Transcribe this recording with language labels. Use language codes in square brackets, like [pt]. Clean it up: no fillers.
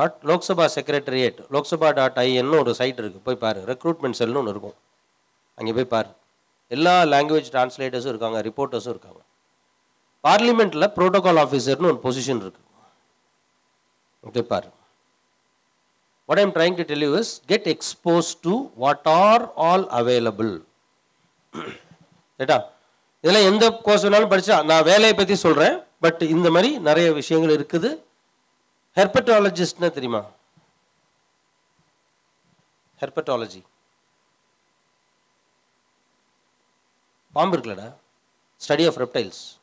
[ta] Lok Sabha secretariat, loksabha.in ஒரு side இருக்குது, போய் பாரு. ரெக்ரூட்மெண்ட் செல்னு ஒன்று இருக்கும், அங்கே போய் பாரு. எல்லா லாங்குவேஜ் டிரான்ஸ்லேட்டர்ஸும் இருக்காங்க, ரிப்போர்ட்டர்ஸும் இருக்காங்க. பார்லிமெண்ட்டில் ப்ரோட்டோகால் ஆஃபீஸர்னு ஒரு பொசிஷன் இருக்குது, போய் பாரு. [en] What I am trying to tell you is, get exposed to what are all available. [ta] ரைட்டா? இதெல்லாம் எந்த கோர்ஸ் வேணாலும் படித்தா, நான் வேலையை பற்றி சொல்கிறேன், பட் இந்த மாதிரி நிறைய விஷயங்கள் இருக்குது. ஹெர்பட்டாலஜிஸ்ட்னா தெரியுமா? ஹெர்பட்டாலஜி, பாம்பு இருக்குல்லடா, [en] Study of reptiles.